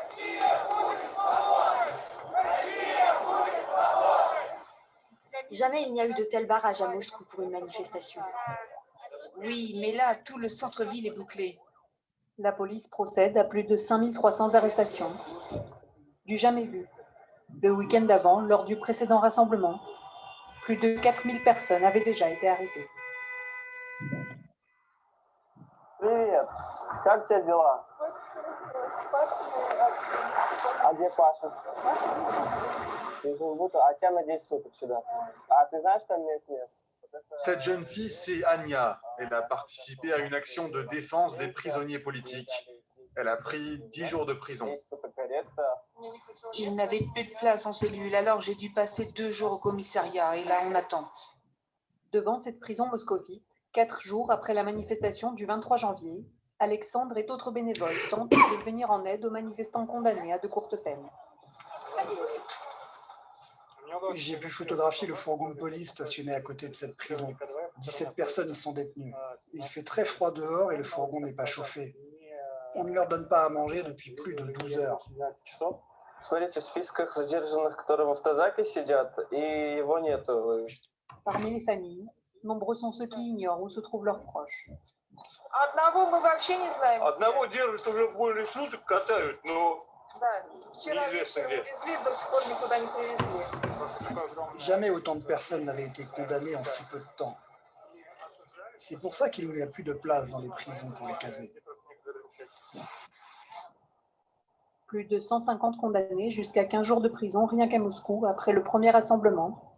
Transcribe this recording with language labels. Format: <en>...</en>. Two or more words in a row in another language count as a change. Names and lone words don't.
<fr>Jamais il n'y a eu de tel barrage à Moscou pour une manifestation. Oui, mais là, tout le centre-ville est bouclé. La police procède à plus de 5300 arrestations. Du jamais vu. Le week-end d'avant, lors du précédent rassemblement, plus de 4000 personnes avaient déjà été arrêtées.</fr> <ru>Привет. Как у тебя дела? А где Паша? А тебя на 10 суток сюда. А ты знаешь, там мест нет?</ru> <fr>Cette jeune fille, c'est Anya. Elle a participé à une action de défense des prisonniers politiques. Elle a pris 10 jours de prison. Il n'avait plus de place en cellule, alors j'ai dû passer 2 jours au commissariat et là, on attend. Devant cette prison moscovite, 4 jours après la manifestation du 23 janvier, Alexandre et d'autres bénévoles tentent de venir en aide aux manifestants condamnés à de courtes peines. J'ai pu photographier le fourgon de police stationné à côté de cette prison. 17 personnes y sont détenues. Il fait très froid dehors et le fourgon n'est pas chauffé. On ne leur donne pas à manger depuis plus de 12 heures.</fr> <ru>Смотрите, в списках задержанных, которые в автозаке сидят, и его нету.</ru> <fr>Parmi les familles, nombreux sont ceux qui ignorent où se trouvent leurs proches.</fr> <ru>Одного мы вообще не знаем. Одного держат уже более суток, катают, но... Да, вчера вечером увезли, до сих пор никуда не привезли.</ru> <fr>Jamais autant de personnes n'avaient été condamnées en si peu de temps. C'est pour ça qu'il n'y a plus de place dans les prisons pour les caser. Plus de 150 condamnés jusqu'à 15 jours de prison rien qu'à Moscou après le premier rassemblement.</fr>